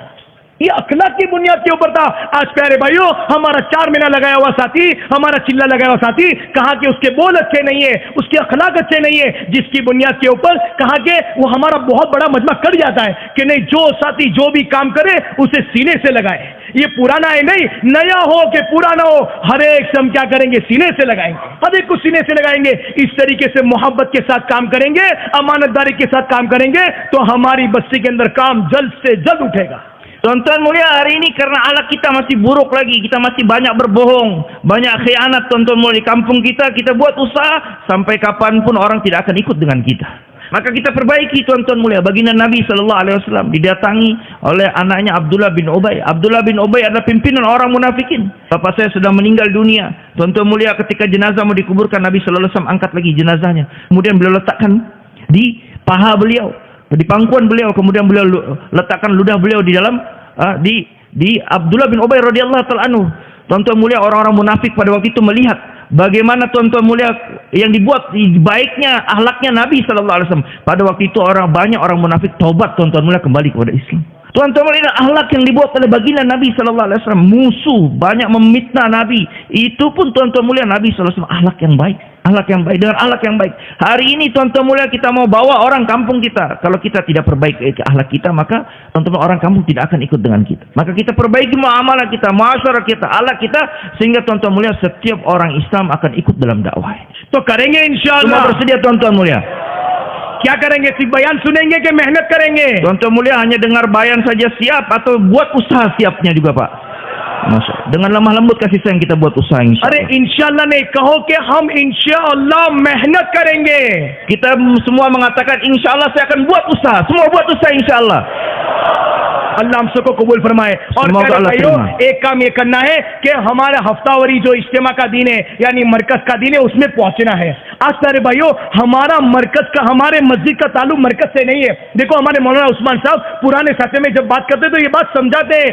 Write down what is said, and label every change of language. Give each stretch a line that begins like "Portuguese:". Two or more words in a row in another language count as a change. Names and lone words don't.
Hindi: ये अखलाक की बुनियाद के ऊपर था। आज प्यारे भाइयों, हमारा 4 महीना लगाया हुआ साथी, हमारा चिल्ला लगाया हुआ साथी, कहा कि उसके बोल अच्छे नहीं है, उसके अखलाक अच्छे नहीं है, जिसकी बुनियाद के ऊपर कहा कि वो हमारा बहुत बड़ा मजमा कट जाता है कि नहीं, जो साथी जो भी काम करे उसे सीने से लगाए। ये पुराना है नहीं, नया हो कि पुराना हो, हर एक से हम क्या करेंगे, सीने से लगाएंगे, हर एक को सीने से लगाएंगे। इस तरीके से मोहब्बत के साथ काम करेंगे, अमानतदारी के साथ काम करेंगे, तो हमारी बस्ती के अंदर काम जल्द से जल्द उठेगा।
Indonesian: Tuan-tuan mulia, hari ini karena akhlak kita masih buruk lagi, kita masih banyak berbohong, banyak khianat tuan-tuan mulia. Di kampung kita buat usaha, sampai kapanpun orang tidak akan ikut dengan kita. Maka kita perbaiki tuan-tuan mulia. Baginda Nabi SAW didatangi oleh anaknya Abdullah bin Ubay. Abdullah bin Ubay adalah pimpinan orang munafikin. Bapak saya sudah meninggal dunia. Tuan-tuan mulia, ketika jenazah mau dikuburkan, Nabi SAW angkat lagi jenazahnya. Kemudian beliau letakkan di paha beliau, di pangkuan beliau, kemudian beliau letakkan ludah beliau di dalam di Abdullah bin Ubay
Arabic: رضي الله تعالى عنه.
Indonesian: Tuan-tuan mulia, orang-orang munafik pada waktu itu melihat bagaimana tuan-tuan mulia yang dibuat baiknya akhlaknya Nabi
Arabic: صلى الله عليه وسلم.
Indonesian: Pada waktu itu banyak orang munafik taubat tuan-tuan mulia, kembali kepada Islam. Tuan-tuan mulia, akhlak yang dibuat oleh baginda Nabi
Arabic: صلى الله عليه وسلم,
Indonesian: musuh banyak memfitnah Nabi. Itu pun tuan-tuan mulia, Nabi
Arabic: صلى الله عليه وسلم
Indonesian: akhlak yang baik. Akhlak yang baik, dengan akhlak yang baik. Hari ini tuan-tuan mulia, kita mau bawa orang kampung kita. Kalau kita tidak perbaiki akhlak kita, maka teman-teman orang kampung tidak akan ikut dengan kita. Maka kita perbaiki muamalah kita, muasyarah kita, akhlak kita, sehingga tuan-tuan mulia setiap orang Islam akan ikut dalam dakwah.
Hindi: तो करेंगे इंशाअल्लाह।
Indonesian: Semua bersedia tuan-tuan mulia?
Hindi: क्या करेंगे? सिर्फ बयान सुनेंगे कि मेहनत करेंगे?
Indonesian: Tuan-tuan mulia hanya dengar bayan saja siap atau buat usaha siapnya juga Pak? Masya Allah. Dengan lemah lembut kasih sayang kita buat usaha insya
Hindi: अरे
Indonesian: Allah.
Hindi: इंशाअल्लाह नहीं कहो कि हम इंशाअल्लाह मेहनत करेंगे।
Indonesian: Kita semua mengatakan
Arabic: إن شاء الله
Indonesian: saya akan buat usaha. Semua buat usaha
Arabic: إن شاء الله.
Hindi: अल्लाह हम सबको कबूल फरमाए। और
Indonesian: Semoga
Hindi: प्यारे
Indonesian: Allah
Hindi: भाइयों,
Indonesian: terima।
Hindi: एक काम ये करना है कि हमारा हफ्तावारी जो इज्तिमा का दिन है, यानी मरकज का दिन है, उसमें पहुंचना है। आज प्यारे भाइयों, हमारा मरकज का, हमारे मस्जिद का ताल्लुक मरकज से नहीं है। देखो हमारे मौलाना उस्मान साहब पुराने साथे में जब बात करते तो ये बात समझाते हैं।